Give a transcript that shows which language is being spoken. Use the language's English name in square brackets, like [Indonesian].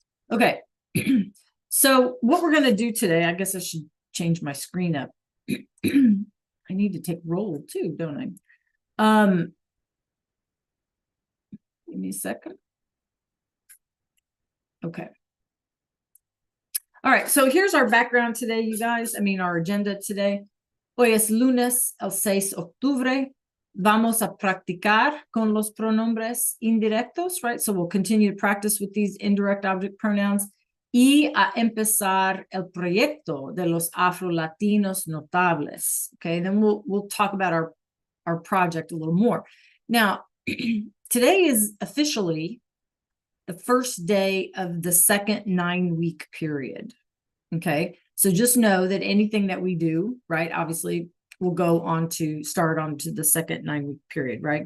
[English] Okay. So what we're going to do today, I guess I should change my screen up. I need to take roll too, don't I? Give me a second. Okay. All right, so here's our background today, you guys. I mean, our agenda today. [Spanish] Hoy es lunes, el 6 de octubre. Vamos a practicar con los pronombres indirectos, right? [English] So we'll continue to practice with these indirect object pronouns. [Spanish] Y a empezar el proyecto de los afro-latinos notables. [English] Okay, then we'll talk about our project a little more. Now, today is officially the first day of the second 9-week period. Okay, so just know that anything that we do, right, obviously will go on to start on to the second 9-week period, right?